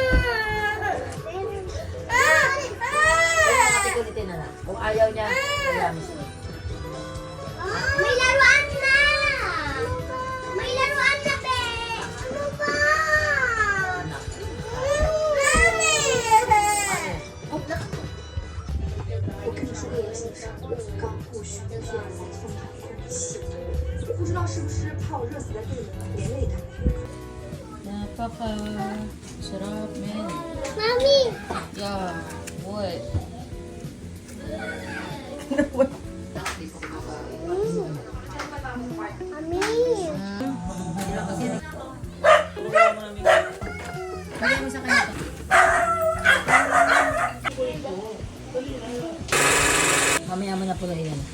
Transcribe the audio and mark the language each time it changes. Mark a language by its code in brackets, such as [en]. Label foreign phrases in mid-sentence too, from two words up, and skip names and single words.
[tl] Kaya nakatikulitin na lang. Kung ayaw niya, kaya mo siya. May laruan na! May laruan na, be! Ano ba? Anak. Mami! [zh] 我跟你说个事情，我刚过去，现在才送他一封信，不知道是不是怕我热死在这里连累他。 [tl] Napaka-sarap, men. Mami! [en] Yeah, what? [tl] Mami! Kaya mo sa kanya. Mamaya mo na po na yan.